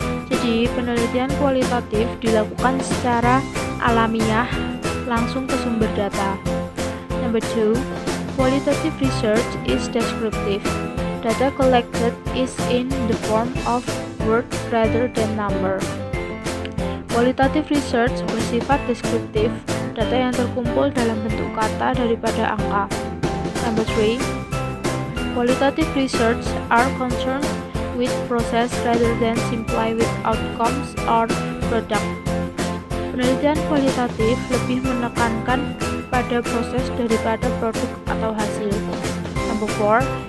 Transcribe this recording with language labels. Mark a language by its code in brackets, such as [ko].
[id] Jadi, penelitian kualitatif dilakukan secara alamiah langsung ke sumber data. [en] Number 2. Qualitative research is descriptive. Data collected is in the form of word rather than number. [id] Qualitative research bersifat deskriptif, data yang terkumpul dalam bentuk kata daripada angka. [en] Number 3. Qualitative research are concerned with process rather than simply with outcomes or product. [id] Penelitian kualitatif lebih menekankan pada proses daripada produk atau hasil. [en] Number 4.